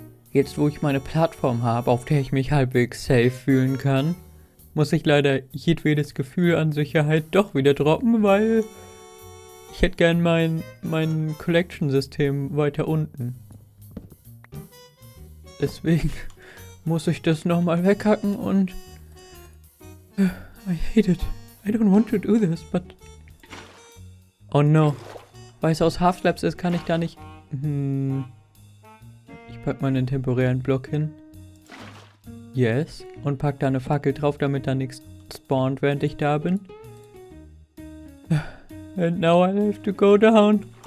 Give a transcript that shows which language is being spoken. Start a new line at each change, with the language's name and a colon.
German: Jetzt, wo ich meine Plattform habe, auf der ich mich halbwegs safe fühlen kann, muss ich leider jedwedes Gefühl an Sicherheit doch wieder droppen, weil ich hätte gern mein Collection-System weiter unten. Deswegen muss ich das nochmal weghacken und
English: I hate it. I don't want to do this, but oh no.
German: Weil es aus Half-Slabs ist, kann ich da nicht... Ich pack mal einen temporären Block hin. Yes. Und pack da eine Fackel drauf, damit da nichts spawnt, während ich da bin.
English: And now I have to go down.